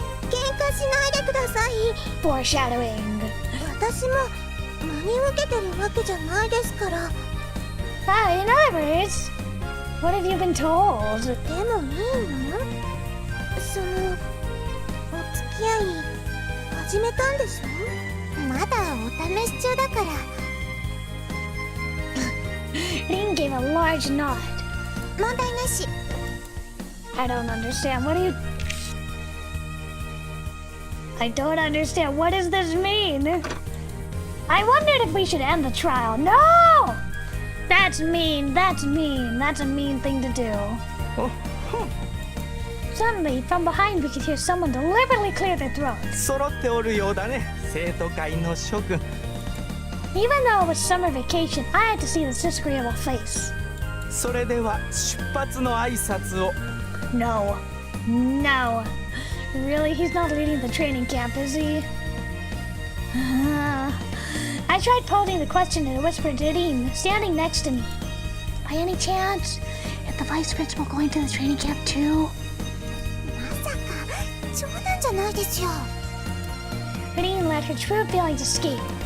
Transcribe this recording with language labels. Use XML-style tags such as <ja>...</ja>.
<ja>喧嘩しないでください。</ja> <en>Foreshadowing.</en> <ja>私も真に受けてるわけじゃないですから。</ja> <en>In other words, what have you been told?</en> <ja>でもいいの？その、お付き合い始めたんでしょ？まだお試し中だから。</ja> <en>Rin gave a large nod.</en> <ja>問題なし。</ja> <en>I don't understand. What do you... I don't understand. What does this mean? I wondered if we should end the trial. No! That's mean. That's mean. That's a mean thing to do. Suddenly, from behind, we could hear someone deliberately clear their throat.</en> <ja>揃っておるようだね、生徒会の諸君。</ja> <en>Even though it was summer vacation, I had to see this disagreeable face.</en> <ja>それでは出発の挨拶を。</ja> <en>No. No. Really? He's not leading the training camp, is he? I tried posing the question in a whisper to Dean, standing next to me. By any chance, is the vice principal going to the training camp too?</en> <ja>まさか冗談じゃないですよ。</ja> <en>Dean let her true feelings escape.</en>